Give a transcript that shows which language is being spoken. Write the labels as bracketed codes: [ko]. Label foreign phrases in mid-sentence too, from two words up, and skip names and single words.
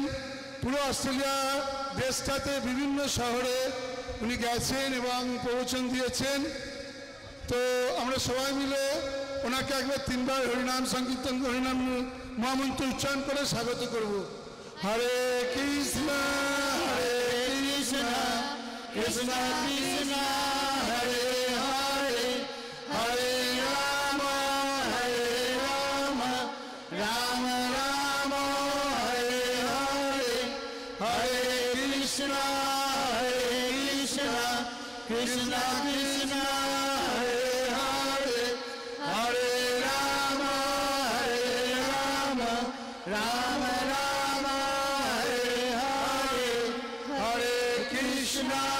[bn] পুরো অস্ট্রেলিয়া দেশটাতে বিভিন্ন শহরে উনি গেছেন এবং প্রবচন দিয়েছেন। তো আমরা সবাই মিলে ওনাকে একবার 3 বার হরিনাম সংকীর্তন, হরিনাম মহামন্ত্র উচ্চারণ করে স্বাগত করব। [sa] হরে কৃষ্ণ কৃষ্ণ কৃষ্ণ হরে হরে হরে রাম রাম রাম হরে হরে হরে কৃষ্ণ কৃষ্ণ কৃষ্ণ হরে হরে হরে রাম রাম রাম হরে হরে হরে কৃষ্ণ